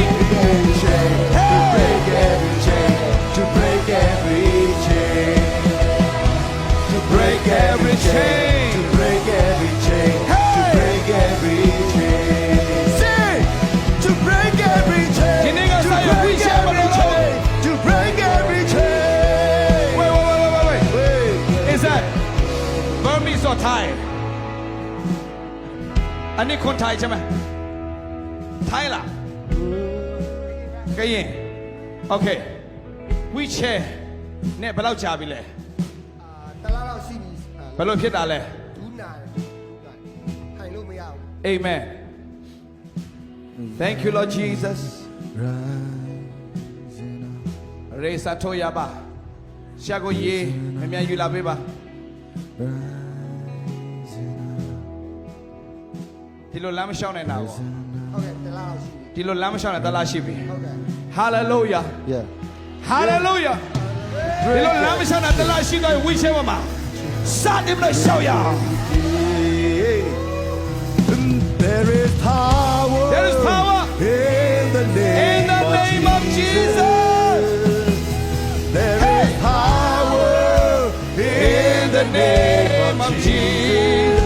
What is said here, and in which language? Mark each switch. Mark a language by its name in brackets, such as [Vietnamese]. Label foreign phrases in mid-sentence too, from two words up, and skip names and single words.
[English] Every chain, to break every chain, to break every chain, to break every chain, to break every chain, to break every chain. Say, to break every chain, You niggas to say break we shall every not chain, to break every chain. Wait. Is that Burmese or Thai? I need [Thai] คนไทยใช่ไหม Thai ล่ะ [Burmese] ကရင် Okay wheelchair နဲ့ဘယ်လောက်ကြာပြီလဲ တလားတော့ရှိပြီ ဘယ်လိုဖြစ်တာလဲ ဒူးနာထိုင်လို့မရဘူး [English] Amen Thank you Lord Jesus Rising up. [Burmese] ရေစာထိုးရပါရှာကိုရေမြင်မြန်ယူလာပေးပါ ဒီလိုလမ်းမလျှောက်နိုင်တာပေါ့ ဟုတ်ကဲ့တလားတော့ရှိပြီ ဒီလိုလမ်းမလျှောက်နိုင်တလားရှိပြီ ဟုတ်ကဲ့ [English] Hallelujah Yeah. [Burmese] Hallelujah ဒီလိုလမ်းမလျှောက်နိုင်တလားရှိတော့ဝိချဲမှာစတင်လို့ရှောက်ရအောင် [English] There is power. There is power in the name, in the name of Jesus. There is power in the name of Jesus.